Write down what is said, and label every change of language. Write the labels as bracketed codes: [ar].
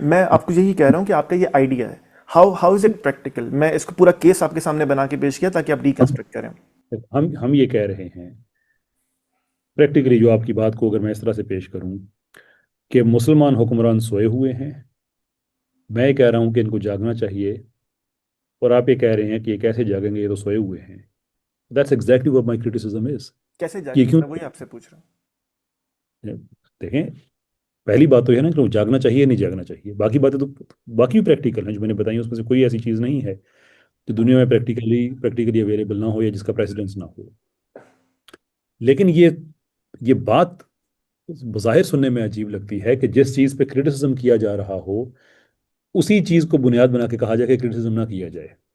[ur] میں آپ کو یہی کہہ رہا ہوں کہ آپ کا یہ آئیڈیا ہے. [en] How is it practical? [ur] میں اس کو پورا کیس آپ کے سامنے بنا کے پیش کیا تاکہ آپ ریکنسٹرکٹ کریں. ہم یہ کہہ رہے ہیں پریکٹیکلی، جو آپ کی بات کو اگر میں اس طرح سے پیش کروں کہ مسلمان حکمران سوئے ہوئے ہیں، میں یہ کہہ رہا ہوں کہ ان کو جاگنا چاہیے، اور آپ یہ کہہ رہے ہیں کہ یہ کیسے جاگیں گے، یہ تو سوئے ہوئے ہیں. [en] That's exactly what my criticism is. [ur] کیسے یہ جاگیں گے؟ کیوں؟ میں وہی آپ سے پوچھ رہا ہوں. دیکھیں، پہلی بات تو یہ ہے نا کہ وہ جاگنا چاہیے نہیں جاگنا چاہیے. باقی باتیں تو باقی پریکٹیکل ہیں جو میں نے بتائی، اس میں سے کوئی ایسی چیز نہیں ہے جو دنیا میں پریکٹیکلی اویلیبل نہ ہو یا جس کا پریسیڈنس نہ ہو. لیکن یہ بات بظاہر سننے میں عجیب لگتی ہے کہ جس چیز پہ کرٹیسزم کیا جا رہا ہو اسی چیز کو بنیاد بنا کے کہا جائے کہ کرٹیسزم نہ کیا جائے.